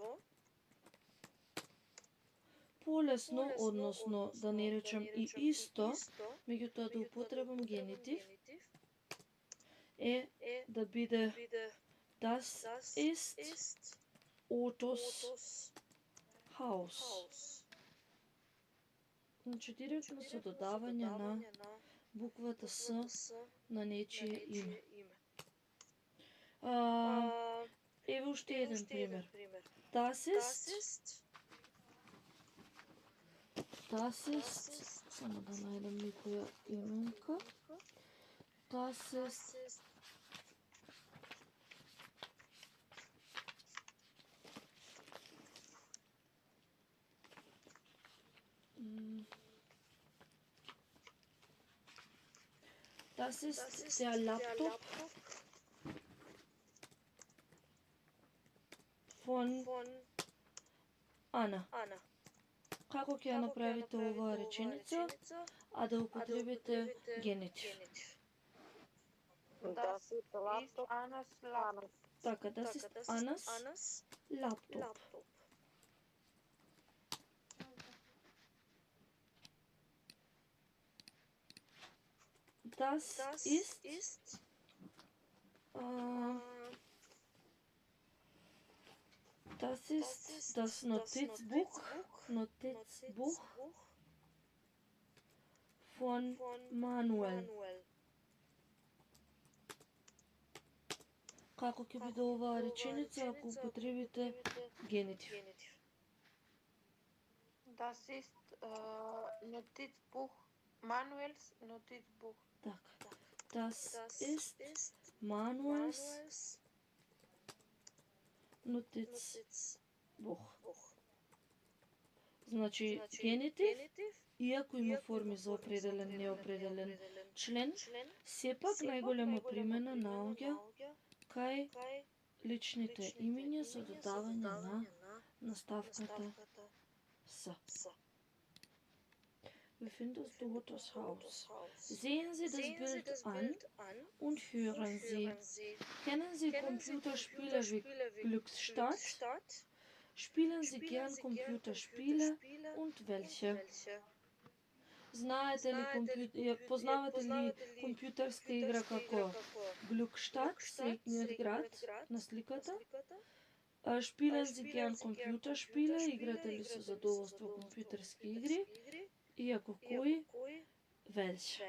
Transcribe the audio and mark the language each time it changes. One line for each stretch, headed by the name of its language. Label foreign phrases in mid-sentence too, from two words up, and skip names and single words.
Macedonian: Полесно, односно да не речем и исто, меѓутоа да употребам генитив, е да биде
German: Das ist Ottos Haus.
Macedonian: Значи директно со додавање на буквата С на нечие име. Еве уште еден пример.
German: Das ist,
Macedonian: само да најдам некоја именка.
German: Das ist der Laptop von Anna.
Macedonian: Како ќе ја направите оваа реченица, а да употребите генитив?
German: Das ist Annas Laptop. Така, das ist Annas Laptop. Das ist das Notizbuch Notizbuch von Manuel.
Macedonian: Како ќе биде оваа реченица ако употребите генитив?
German: Das ist Notizbuch, Manuels Notizbuch.
Macedonian: Така.
German: Das ist Manuels Notizbuch.
Macedonian: Значи генитив, иако има форми за определен, неопределен член, сепак најголема примена наоѓа кај личните имиња за додавање на наставката с.
German: Wir finden das Dotters Haus. Sehen Sie das Bild an und hören Sie. Kennen Sie Computerspiele wie Glücksstadt? Spielen Sie gern Computerspiele und welche?
Macedonian: Познавате ли компјутерска игра како Glückstadt, среќниот град на сликата?
German: Spielen Sie gern Computerspiele?
Macedonian: Играте ли со задоволство компјутерски игри? Иако кои? Welche?